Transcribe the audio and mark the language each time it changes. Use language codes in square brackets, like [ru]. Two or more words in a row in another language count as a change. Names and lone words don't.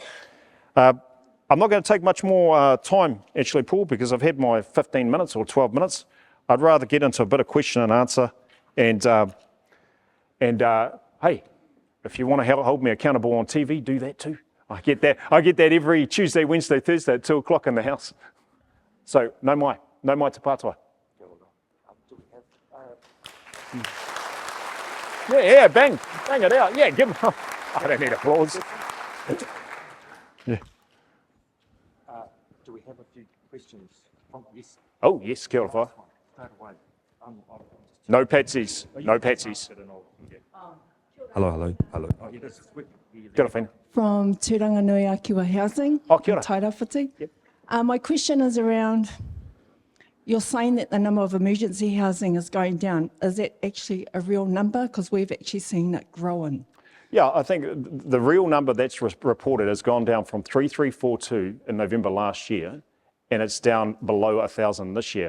[en] I'm not going to take much more time, actually, Paul, because I've had my 15 minutes or 12 minutes. I'd rather get into a bit of question and answer. And hey, if you want to hold me accountable on TV, do that too. I get that every Tuesday, Wednesday, Thursday at 2 o'clock in the house. [mi] So no mai te pātua. [en] Yeah, bang it out. Yeah, give them. I don't need applause. Yeah. Do we have a few questions? Yes. Oh, yes, [mi] kia ora whai. [en] No patsies, no patsies. Hello. [mi] Kia ora whena. [en] From Turanganui Akiwa Housing, [mi] Oh, kia ora. Tairawhiti. [en] Yep. My question is around, you're saying that the number of emergency housing is going down. Is that actually a real number? Because we've actually seen it growing. Yeah, I think the real number that's reported has gone down from 3,342 in November last year, and it's down below 1,000 this year.